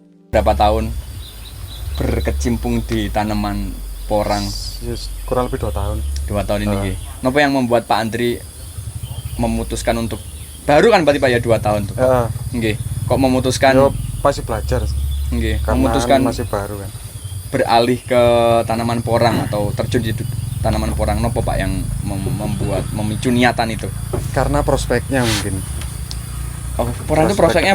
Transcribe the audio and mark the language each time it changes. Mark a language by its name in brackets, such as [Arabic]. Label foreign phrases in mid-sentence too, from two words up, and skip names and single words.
[Indonesian] berapa tahun berkecimpung di tanaman porang? Yes, kurang lebih 2 tahun. 2 tahun ini nggih. Napa yang membuat Pak Andri memutuskan untuk baru kan berarti Pak ya 2 tahun tuh. Heeh. Nggih. Kok memutuskan Yo masih belajar nggih, karena memutuskan masih baru kan. beralih ke tanaman porang atau terjun di tanaman porang nopo Pak yang membuat memicu niatan itu? Karena prospeknya mungkin. Oh, porang itu prospeknya